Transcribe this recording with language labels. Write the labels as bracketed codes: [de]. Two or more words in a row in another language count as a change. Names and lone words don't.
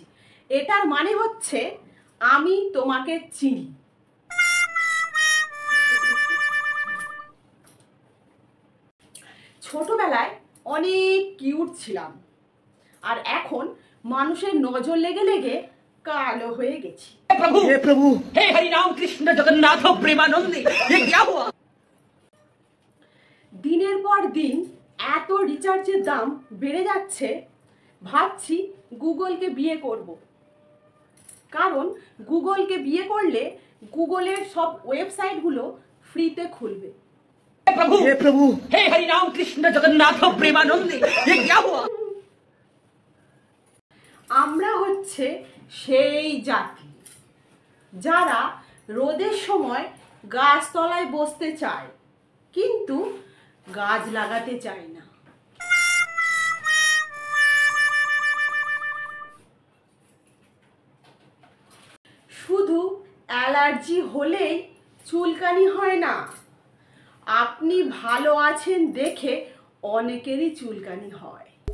[bn] এটার মানে হচ্ছে আমি তোমাকে চিনি। ছোটবেলায় অনেক কিউট ছিলাম, আর এখন মানুষের নজর লেগে লেগে কালো হয়ে গেছি। [hi] हे प्रभु, हे हरि राम कृष्ण जगन्नाथ प्रेमानंदी, ये क्या हुआ? [bn] দিনের পর দিন এত রিচার্জের দাম বেড়ে যাচ্ছে, ভাবছি গুগলকে বিয়ে করব। কারণ গুগলকে বিয়ে করলে গুগলের সব ওয়েবসাইটগুলো ফ্রিতে খুলবে। [hi] हे प्रभु, हे हरि राम कृष्ण जगन्नाथ प्रेमानंदी, ये क्या हुआ? [bn] আমরা হচ্ছে সেই জাতি যারা রোদের সময় গাছতলায় বসতে চায়, কিন্তু গাছ লাগাতে চায় না। শুধু অ্যালার্জি হলেই চুলকানি হয় না, আপনি ভালো আছেন দেখে অনেকেরই চুলকানি হয়।